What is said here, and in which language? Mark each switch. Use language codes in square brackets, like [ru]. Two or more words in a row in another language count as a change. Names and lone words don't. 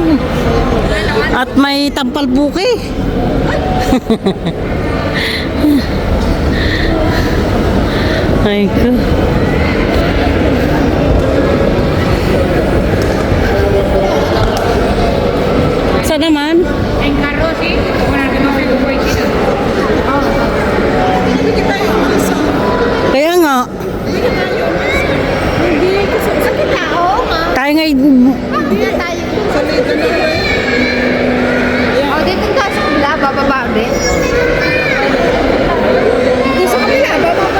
[tl] At may tampal buki. Ay ko. Saan naman? [es] En carro, sí. Bueno, que no sé cómo hiciste. [tl] Kaya nga. Hindi kasi sa tao nga. Tayo nga Hindi na tayo. O, dito tayo sa kabila, bababa din. Dito sa kabila, bababa.